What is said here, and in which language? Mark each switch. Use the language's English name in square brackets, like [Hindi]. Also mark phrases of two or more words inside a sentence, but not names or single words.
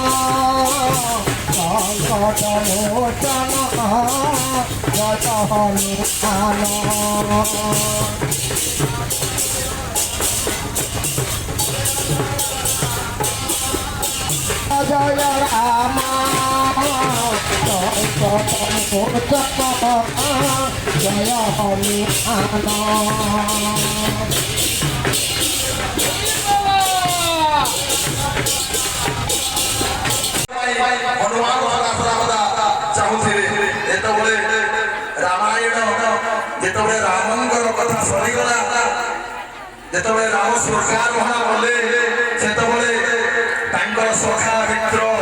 [Bangla] সংকট মোচন জয় হনুমান জয় রাম সংকট মোচন জয় হনুমান [Odia] ହନୁମାନ ଚାହୁଁଥିଲେ ଯେତେବେଳେ ରାମାୟଣ ଯେତେବେଳେ ରାମଙ୍କର କଥା ସରିଗଲା ଯେତେବେଳେ ରାମ ସ୍ୱର୍ଗାରୋହଣ କଲେ ସେତେବେଳେ ତାଙ୍କର ସଖା ମିତ୍ର